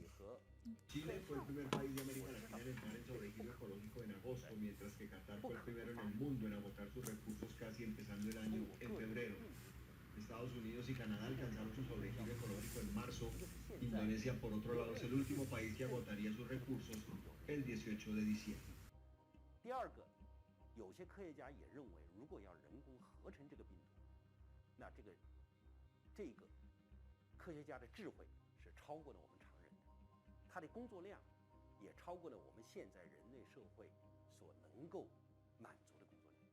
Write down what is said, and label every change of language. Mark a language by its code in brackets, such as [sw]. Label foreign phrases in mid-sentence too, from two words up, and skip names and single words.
[es] Chile fue el primer país de América Latina en entrar en sobregiro ecológico en agosto, mientras que Qatar fue el primero en el mundo en agotar sus recursos casi empezando el año en febrero. Estados Unidos y Canadá alcanzaron su sobregiro ecológico en marzo. Indonesia, por otro lado, es el último país que agotaría sus recursos el 18 de diciembre. [zh] 第二个，有些科学家也认为，如果要人工合成这个病毒，那这个科学家的智慧是超过了我们常人的，他的工作量也超过了我们现在人类社会所能够满足的工作量。